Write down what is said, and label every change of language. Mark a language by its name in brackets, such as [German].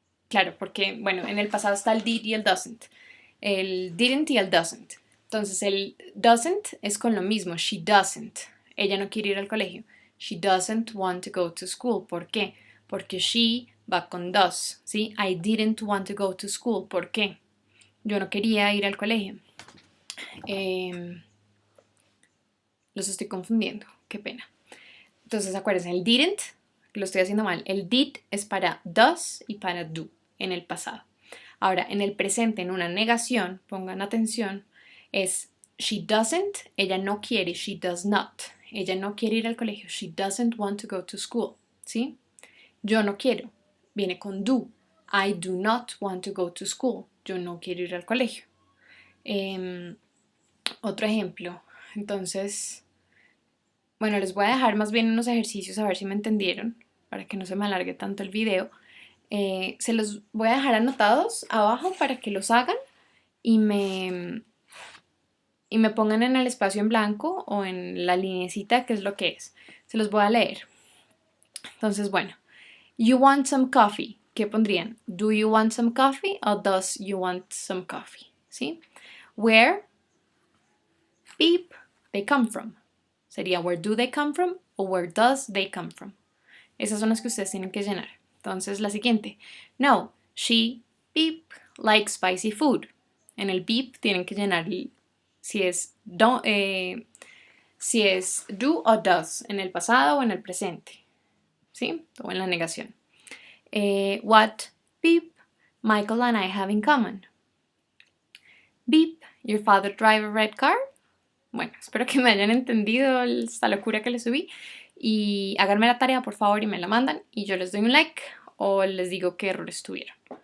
[Spanish] Claro, porque, bueno, en el pasado está el did y el doesn't. El didn't y el doesn't. Entonces, el doesn't es con lo mismo. [English] She doesn't. [Spanish] Ella no quiere ir al colegio. [English] She doesn't want to go to school. [Spanish] ¿Por qué? Porque she va con does, ¿sí? [English] I didn't want to go to school. [Spanish] ¿Por qué? Yo no quería ir al colegio. Los estoy confundiendo. Qué pena. Entonces, acuérdense, el didn't, lo estoy haciendo mal. El did es para does y para do en el pasado. Ahora, en el presente, en una negación, pongan atención, es [English] she doesn't, [Spanish] ella no quiere, [English] she does not. [Spanish] Ella no quiere ir al colegio, [English] she doesn't want to go to school, [Spanish] ¿sí? Yo no quiero, viene con do. [English] I do not want to go to school. [Spanish] Yo no quiero ir al colegio. Otro ejemplo, entonces, bueno, les voy a dejar más bien unos ejercicios a ver si me entendieron, para que no se me alargue tanto el video. Se los voy a dejar anotados abajo para que los hagan y me pongan en el espacio en blanco o en la linecita, que es lo que es. Se los voy a leer. Entonces, bueno, [English] you want some coffee. [Spanish] ¿Qué pondrían? [English] Do you want some coffee o does you want some coffee? ¿Sí? Where, beep, they come from. Sería where do they come from o where does they come from. [Spanish] Esas son las que ustedes tienen que llenar. Entonces, la siguiente. [English] No, she, beep, likes spicy food. [Spanish] En el beep tienen que llenar si es do o does, en el pasado o en el presente. ¿Sí? O en la negación. [English] What, beep, Michael and I have in common. Beep, your father drive a red car. [Spanish] Bueno, espero que me hayan entendido esta locura que les subí. Y háganme la tarea por favor y me la mandan y yo les doy un like o les digo qué errores tuvieron.